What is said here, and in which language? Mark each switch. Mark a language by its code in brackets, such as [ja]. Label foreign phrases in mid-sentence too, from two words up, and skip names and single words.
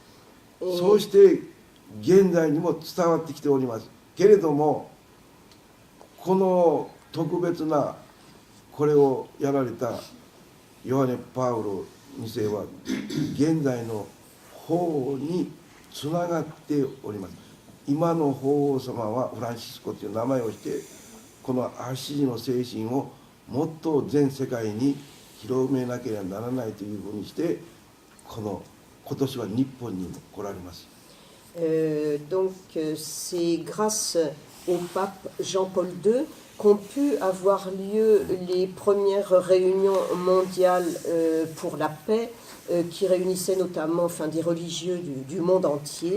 [ja] そうして現在にも伝わってきておりますけれども、この特別なこれをやられたヨハネ・パウロ2世は現在の法につながっております。今の法皇様はフランシスコという名前をして、このアッシーの精神をもっと全世界に広めなければならないというふうにして、今年は日本にも来られます。 [fr] Donc c'est grâce au pape Jean-Paul II qu'ont pu avoir lieu les premières réunions mondiales pour la paix qui réunissaient notamment des religieux du monde entier.